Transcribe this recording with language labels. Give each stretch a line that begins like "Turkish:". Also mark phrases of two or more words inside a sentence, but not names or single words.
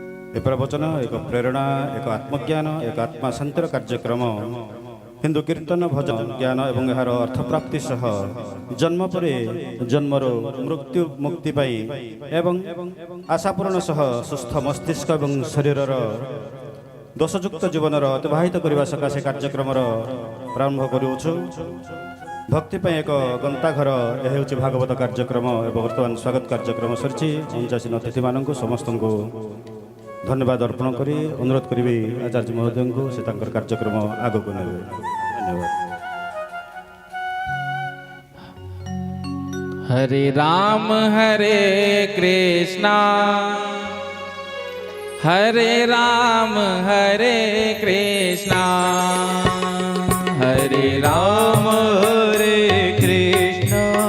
Odia: ଏ ପ୍ରବଚନ ଏକ ପ୍ରେରଣା, ଏକ ଆତ୍ମଜ୍ଞାନ, ଏକ ଆତ୍ମା ଶାନ୍ତିର କାର୍ଯ୍ୟକ୍ରମ ହିନ୍ଦୁ କୀର୍ତ୍ତନ ଭଜନ ଜ୍ଞାନ ଏବଂ ଏହାର ଅର୍ଥପ୍ରାପ୍ତି ସହ ଜନ୍ମ ପରେ ଜନ୍ମରୁ ମୃତ୍ୟୁ ମୁକ୍ତି ପାଇଁ ଏବଂ ଆଶାପୂରଣ ସହ ସୁସ୍ଥ ମସ୍ତିଷ୍କ ଏବଂ ଶରୀରର ଦୋଷଯୁକ୍ତ ଜୀବନର ଅତିବାହିତ କରିବା ସକାଶେ କାର୍ଯ୍ୟକ୍ରମର ପ୍ରାରମ୍ଭ କରୁଅଛୁ। ଭକ୍ତି ପାଇଁ ଏକ ଗନ୍ତାଘର ଏହା ହେଉଛି ଭାଗବତ କାର୍ଯ୍ୟକ୍ରମ ଏବଂ ବର୍ତ୍ତମାନ ସ୍ୱାଗତ କାର୍ଯ୍ୟକ୍ରମ ସରିଛି। ଅଞ୍ଚାସୀନ ଅତିଥିମାନଙ୍କୁ ସମସ୍ତଙ୍କୁ ଧନ୍ୟବାଦ ଅର୍ପଣ କରି ଅନୁରୋଧ କରିବି ଆଚାର୍ଯ୍ୟ ମହୋଦୟଙ୍କୁ ସେ ତାଙ୍କର କାର୍ଯ୍ୟକ୍ରମ ଆଗକୁ ନେବେ। ଧନ୍ୟବାଦ। हरे राम हरे कृष्णा हरे राम हरे कृष्णा हरे राम हरे कृष्णा